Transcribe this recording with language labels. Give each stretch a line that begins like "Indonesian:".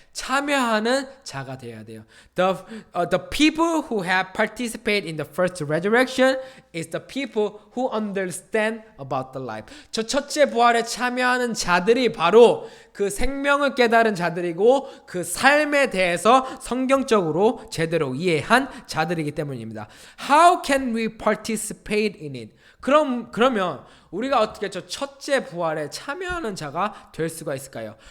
Korean: 참여하는 자가 되어야 돼요.
English: The people who have participated in the first resurrection is the people who understand about the life.
Korean: 저 첫째 부활에 참여하는 자들이 바로 그 생명을 깨달은 자들이고 그 삶에 대해서 성경적으로 제대로 이해한 자들이기 때문입니다.
English: How can we participate in it?
Korean: 그러면 우리가 어떻게 저 첫째 부활에 참여하는 자가 될 수가 있을까요?